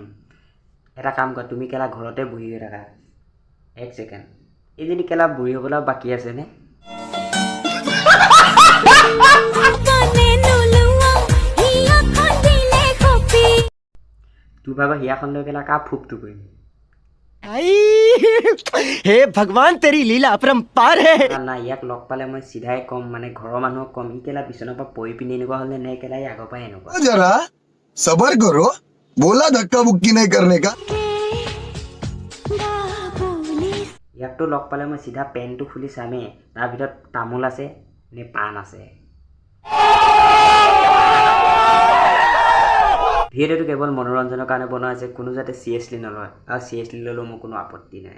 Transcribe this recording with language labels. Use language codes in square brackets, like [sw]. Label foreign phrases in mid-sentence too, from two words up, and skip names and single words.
[as] এটা কাম কৰা, তুমি কেলা ঘৰতে বহি হৈ থাকা। 1 ছেকেণ্ড, এইজনী কেলা বুঢ়ী হ'বলৈ বাকী আছেনে? তোৰ ভাগৰ হিয়াখন লৈ কেলা কা ফুপটো কৰিম। [hi] हे भगवान तेरी लीला अपरंपार है। [as] না ইয়াক লগ পালে মই চিধাই কম, মানে ঘৰৰ মানুহক কম ই কেলা বিচনাৰ পৰা পৰি পিনি এনেকুৱা হ'লে নে কেলা আগৰ পৰাই এনেকুৱা। [hi] जरा सबर करो, बोला धक्का बुक्की नहीं करने का। [as] ইয়াকতো লগ পালে মই চিধা পেনটো খুলি চামেই তাৰ ভিতৰত তামোল আছে নে পাণ আছে। ভিডিঅ'টো কেৱল মনোৰঞ্জনৰ কাৰণে বনোৱা হৈছে, কোনো যাতে চিৰিয়াছলি নলয়, আৰু চিৰিয়াছলি ল'লেও মোৰ কোনো আপত্তি নাই।